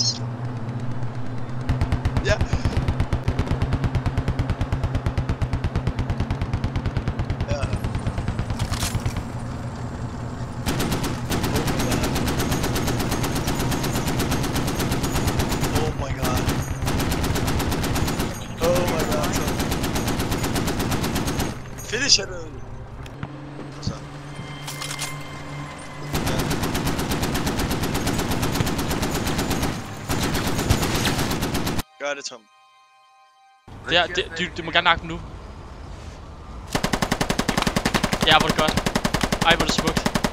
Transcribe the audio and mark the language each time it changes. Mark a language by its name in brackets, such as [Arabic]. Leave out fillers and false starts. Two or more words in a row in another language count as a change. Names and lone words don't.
[Danish] Ja. Ja. [English] Oh my god. Oh my god. Finish it. [Danish] Så. Gør det, Tom. Der, du må gerne nakke dem nu. Ja, hvor er det godt. Ej, hvor er det smukt.